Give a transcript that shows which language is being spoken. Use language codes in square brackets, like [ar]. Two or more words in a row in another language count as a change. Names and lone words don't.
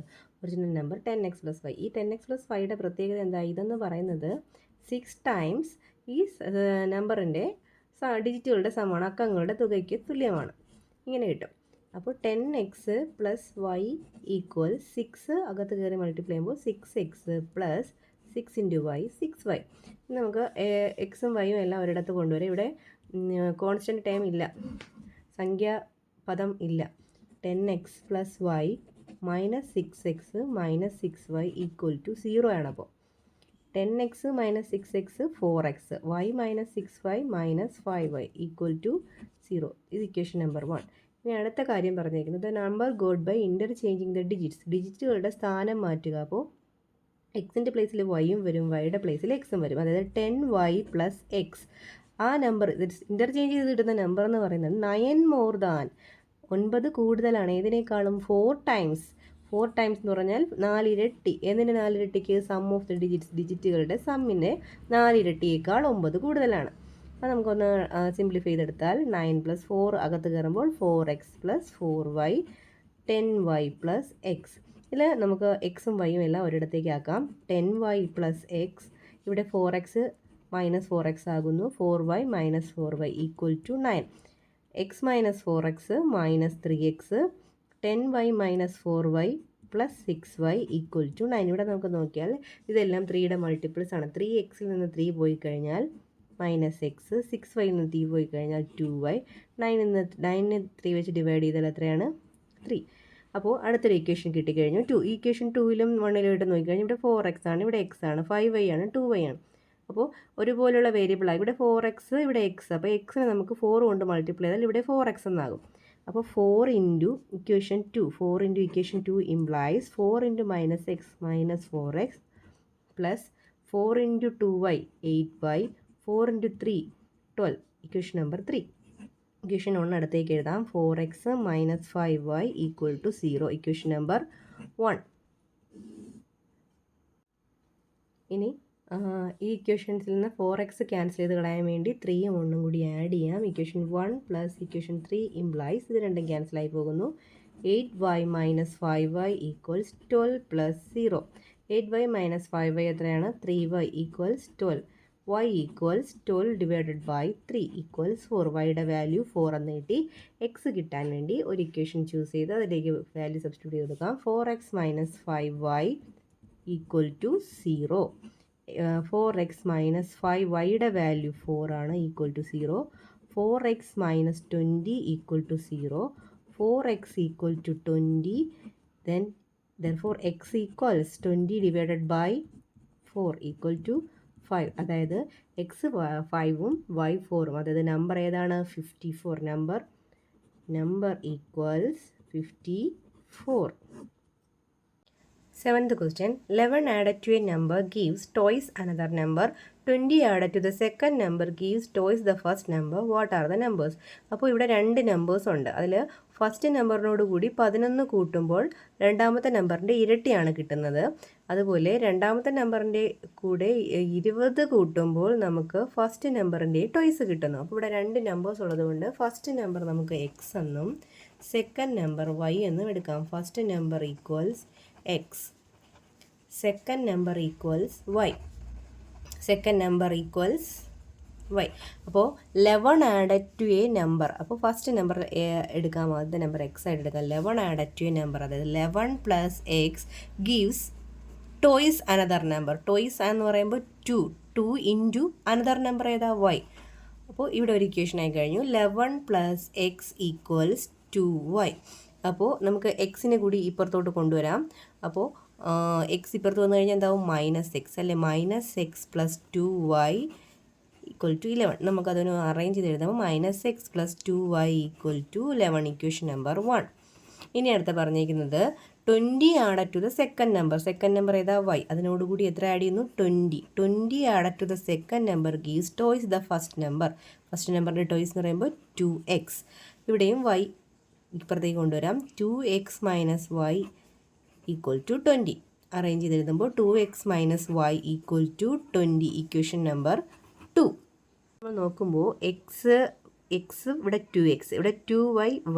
[ml] ഒറിജിനൽ നമ്പർ 10x + y. ഈ 10x + yയുടെ പ്രത്യേകത എന്താ? ഇതെന്ന് പറയുന്നത് 6 ടൈംസ് ഈ നമ്പറിൻ്റെ ഡിജിറ്റുകളുടെ സമാണ്, അക്കങ്ങളുടെ തുകയ്ക്ക് തുല്യമാണ്. ഇങ്ങനെ കിട്ടും. അപ്പോൾ 10x + y = 6. അകത്ത് കയറി മൾട്ടിപ്ലൈ ചെയ്യുമ്പോൾ 6x + 6 × y 6y. നമുക്ക് എക്സും വൈയും എല്ലാം ഒരിടത്ത് കൊണ്ടുവരും. ഇവിടെ [en] constant term [ml] ഇല്ല, സംഖ്യാപദം ഇല്ല. 10x + y - 6x - 6y = 0 ആണ്. അപ്പോൾ 10x - 6x 4x, y - 6y - 5y = 0. ഇത് ഇക്വേഷൻ നമ്പർ 1. ഇനി അടുത്ത കാര്യം പറഞ്ഞേക്കുന്നത് [en] number got by interchanging the digits. [ml] ഡിജിറ്റുകളുടെ സ്ഥാനം മാറ്റുക. അപ്പോൾ എക്സിൻ്റെ പ്ലേസിൽ വൈയും വരും, വൈയുടെ പ്ലേസിൽ എക്സും വരും. അതായത് 10y + x. ആ നമ്പർ ഇൻ്റർചേഞ്ച് ചെയ്ത് കിട്ടുന്ന നമ്പർ എന്ന് പറയുന്നത് 9 [en] more than [ml] 9 കൂടുതലാണ് ഏതിനേക്കാളും 4 ടൈംസ്. 4 ടൈംസ് എന്ന് പറഞ്ഞാൽ 4 ഇരട്ടി. എന്തിന് 4 ഇരട്ടിക്ക്? [en] sum of the [ml] ഡിജിറ്റുകളുടെ സമ്മിൻ്റെ 4 ഇരട്ടിയേക്കാൾ 9 കൂടുതലാണ്. അപ്പോൾ നമുക്കൊന്ന് സിംപ്ലിഫൈ ചെയ്തെടുത്താൽ 9 + 4 അകത്ത് കയറുമ്പോൾ 4x + 4y 10y + x. ഇതിൽ നമുക്ക് എക്സും വൈയും എല്ലാം ഒരിടത്തേക്ക് ആക്കാം. 10y + x, ഇവിടെ 4x - 4x ആകുന്നു. 4y - 4y = 9. x - 4x - 3x 10y - 4y + 6y = 9. ഇവിടെ നമുക്ക് നോക്കിയാൽ ഇതെല്ലാം 3യുടെ മൾട്ടിപ്പിൾസ് ആണ്. 3xൽ നിന്ന് 3 പോയി കഴിഞ്ഞാൽ -x, 6yൽ നിന്ന് 3 പോയി കഴിഞ്ഞാൽ 2y, 9നെ 3 വെച്ച് ഡിവൈഡ് ചെയ്താൽ എത്രയാണ്? 3. അപ്പോൾ അടുത്തൊരു ഇക്വേഷൻ കിട്ടിക്കഴിഞ്ഞു 2. ഈ ഇക്വേഷൻ 2ലും 1ലും ഇട്ട് നോക്കിക്കഴിഞ്ഞാൽ ഇവിടെ 4x ആണ്, ഇവിടെ x ആണ്, 5y ആണ്, 2y ആണ്. അപ്പോൾ ഒരുപോലുള്ള വേരിയബിളാണ്. ഇവിടെ 4x, ഇവിടെ x. അപ്പോൾ എക്സിനെ നമുക്ക് 4 കൊണ്ട് മൾട്ടിപ്ലൈ ചെയ്താൽ ഇവിടെ 4x എന്നാകും. അപ്പോൾ 4 × ഇക്വേഷൻ 2, 4 × ഇക്വേഷൻ 2 implies 4 × -x - 4x + 4 × 2y 8y 4 × 3 12. ഇക്വേഷൻ നമ്പർ 3. ഇക്വേഷൻ 1 അടുത്തേക്ക് എഴുതാം. 4x - 5y = 0. ഇക്വേഷൻ നമ്പർ 1. ഇനി ഈ ഇക്വേഷൻസിൽ നിന്ന് 4x ക്യാൻസൽ ചെയ്ത് കളയാൻ വേണ്ടി 3യും 1ഉം കൂടി ആഡ് ചെയ്യാം. ഇക്വേഷൻ 1 + ഇക്വേഷൻ 3 implies ഇത് രണ്ടും ക്യാൻസലായി പോകുന്നു. 8y - 5y = 12 + 0. 8y - 5y എത്രയാണ്? 3y = 12. y = 12 [en] divided by [ml] 3 = 4. വൈയുടെ വാല്യൂ 4 എന്ന് കിട്ടി. എക്സ് കിട്ടാൻ വേണ്ടി ഒരു ഇക്വേഷൻ ചൂസ് ചെയ്ത് അതിലേക്ക് [en] value substitute [ml] ചെയ്ത് കൊടുക്കാം. 4x - 5y = 0. 4x - 5yയുടെ വാല്യൂ 4 ആണ്, = 0. 4x - 20 = 0. 4x = 20. [en] Therefore x equals 20 divided by 4 = 5. [ml] അതായത് x 5ഉം y 4ഉം. അതായത് നമ്പർ ഏതാണ്? 54. [en] number equals 54. 7th question. 11 added to a number gives twice another number. 20 added to the second number gives twice the first number. What are the numbers? [ml] അപ്പോൾ ഇവിടെ 2 നമ്പേഴ്സ് ഉണ്ട്. അതിൽ ഫസ്റ്റ് നമ്പറിനോട് കൂടി 11 കൂട്ടുമ്പോൾ രണ്ടാമത്തെ നമ്പറിൻ്റെ ഇരട്ടിയാണ് കിട്ടുന്നത്. അതുപോലെ രണ്ടാമത്തെ നമ്പറിൻ്റെ കൂടെ 20 കൂട്ടുമ്പോൾ നമുക്ക് ഫസ്റ്റ് നമ്പറിൻ്റെ ടോയ്സ് കിട്ടുന്നു. അപ്പോൾ ഇവിടെ 2 നമ്പേഴ്സ് ഉള്ളതുകൊണ്ട് [en] first number [ml] നമുക്ക് x എന്നും [en] second number [ml] y എന്നും എടുക്കാം. [en] first number equals x, second number equals y, second number equals y. [ml] അപ്പോൾ [en] 11 added to a number. [ml] അപ്പോൾ [en] first number [ml] എടുക്കാം, ആദ്യത്തെ നമ്പർ x ആയിട്ട് എടുക്കാം. [en] 11 added to a number, അതായത് 11 + x gives twice another number. twice [ml] എന്ന് പറയുമ്പോൾ [en] 2 into another number ഏതാ? y. [ml] അപ്പോൾ ഇവിടെ ഒരു ഇക്വേഷൻ ആയി കഴിഞ്ഞു. 11 + x = 2y. അപ്പോൾ നമുക്ക് എക്സിനെ കൂടി ഇപ്പുറത്തോട്ട് കൊണ്ടുവരാം. അപ്പോൾ എക്സ് ഇപ്പുറത്ത് വന്നു കഴിഞ്ഞാൽ എന്താവും? -x അല്ലേ? -x + 2y = 11. നമുക്കതൊന്ന് അറേഞ്ച് ചെയ്ത് എഴുതാം. -x + 2y = 11. ഇക്വേഷൻ നമ്പർ 1. ഇനി അടുത്ത പറഞ്ഞിരിക്കുന്നത് 20 [en] added to the second number. second number [ml] ഏതാ? y. അതിനോടുകൂടി എത്ര ആഡ് ചെയ്യുന്നു? 20. [en] 20 added to the second number gives twice the first number. [ml] ഫസ്റ്റ് നമ്പറിൻ്റെ ടോയ്സ് എന്ന് പറയുമ്പോൾ 2x. ഇവിടെയും y ഇപ്പുറത്തേക്ക് കൊണ്ടുവരാം. 2x - y [en] equal to [ml] 20. അറേഞ്ച് ചെയ്തെഴുതുമ്പോൾ 2x [en] minus y equal to [ml] 20, ഇക്വേഷൻ നമ്പർ 2. നമ്മൾ നോക്കുമ്പോൾ എക്സ് ഇവിടെ 2x, ഇവിടെ 2y, y.